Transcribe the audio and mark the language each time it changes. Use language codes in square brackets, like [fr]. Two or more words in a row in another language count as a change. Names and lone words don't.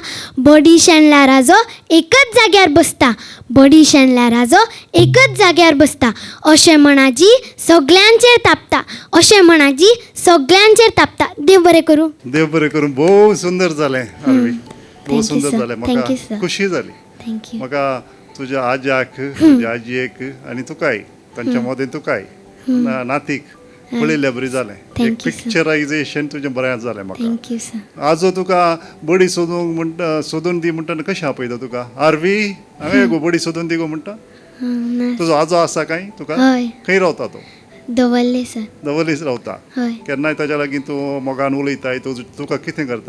[kok] बडी शेणल्यार आजो एकच जाग्यार बसता. बडी शेणल्यार आजो एकच जाग्यार बसता. अशें म्हणाजी सगळ्यांचेर तापता. अशें म्हणाजी सगळ्यांचेर तापता. देव बरें करूं. देव बरें करून. भोव सुंदर जालें आरवी. भोव [en] Thank you, [kok] सुंदर [en] sir. [kok] जालें. [en] Thank you, [kok] म्हाका [en] sir. [kok] खुशी जाली. [en] thank you. [kok] म्हाका तुज्या आज्याक, तुज्या आजयेक आनी तुकाय, तांच्या मदें तुकाय, नातीक पळयल्या बरी जालें. एक [en] Thank you, sir. [kok] पिक्चरायजेशन तुजें बरें जालें म्हाका. [en] thank you sir. [kok] आजो तुका बडी सोदून दी म्हणटा कशें आपयता तुका? आरवी हांवें गो बडी सोदून दी गो म्हणटा. तुजो आजो आसा काय तुका? हय. खंय रावता तो? दवरले सर. दवलीच रावता. हय. केन्नाय ताच्या लागीं तूं मोगान उलयताय, तुका कितें करता?